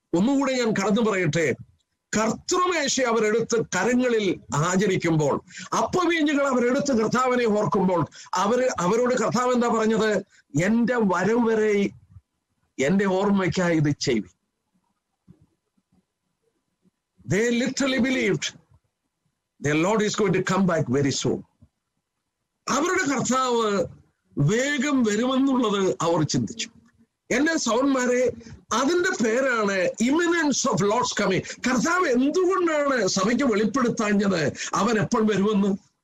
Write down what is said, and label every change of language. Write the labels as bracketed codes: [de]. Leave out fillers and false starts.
[ml] ഒന്നുകൂടെ ഞാൻ കടന്നു പറയട്ടെ. കർത്തൃമേശ അവരെടുത്ത് കരങ്ങളിൽ ആചരിക്കുമ്പോൾ, അപ്പവീഞ്ഞുകൾ അവരെടുത്ത് കർത്താവിനെ ഓർക്കുമ്പോൾ അവരോട് കർത്താവ് എന്താ പറഞ്ഞത്? എന്റെ വരവ് വരെ എന്റെ ഓർമ്മയ്ക്കായി ഇത് ചെയ്യും. [en] They literally believed their Lord is going to come back very soon. [ml] അവരുടെ കർത്താവ് വേഗം വരുമെന്നുള്ളത് അവർ ചിന്തിച്ചു. എന്റെ സഹോദരന്മാരെ, അതിന്റെ പേരാണ് [en] Imminence of Lord's coming. [ml] കർത്താവ് എന്തുകൊണ്ടാണ് സഭയ്ക്ക് വെളിപ്പെടുത്താഞ്ഞത് അവൻ എപ്പോൾ വരുമെന്ന്?